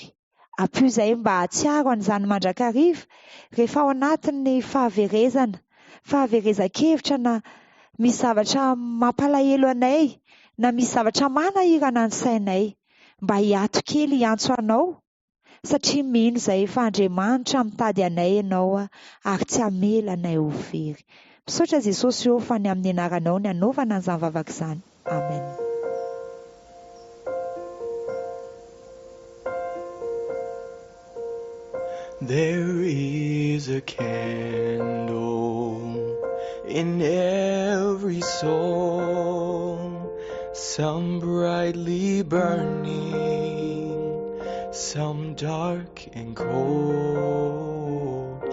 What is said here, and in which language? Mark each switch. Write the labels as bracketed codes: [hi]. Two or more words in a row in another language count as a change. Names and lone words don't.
[mg] Ampio izay mba hatsiaro an'izany mandrakariva rehefa ao anatin'ny fahaverezan-kevitra na misy zavatra mampalahelo anay na misy zavatra manahirana ny sainay, mba hiato kely hiantso anao satria mino izay fa Andriamanitra mitady anay ianao ary tsy hamela anay ho very. Misaotra Jesosy eo fa ny amin'ny anaranao ny anaovana an'izany vavaka izany. Amen. [en] There is a candle in every soul, some brightly burning, some dark and cold.